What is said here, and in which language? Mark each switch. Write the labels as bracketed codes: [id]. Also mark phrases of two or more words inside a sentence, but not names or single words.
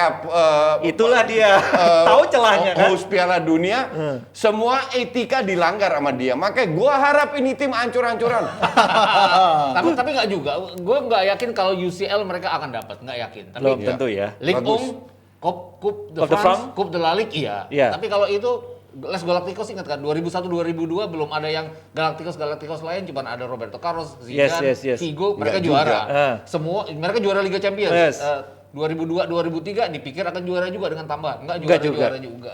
[id] Itulah dia. Tahu celahnya kan? host Piala Dunia, semua etika dilanggar sama dia. Makanya gua harap ini tim ancur-ancuran. Tapi nggak juga. Gue nggak yakin kalau UCL mereka akan dapat, nggak yakin. Tapi Belum tentu ya. Ligue Bagus. 1, Coupe de Coupe de France, France. Coupe de la Ligue iya. Iya. Tapi kalau itu Les Galacticos ingat kan 2001-2002 belum ada yang Galacticos lain, cuma ada Roberto Carlos, Zidane, Yes. Figo, Nggak mereka juara. juga. Semua mereka juara Liga Champions. Yes. 2002-2003 dipikir akan juara juga dengan tambahan. Enggak Enggak juga. juara juga.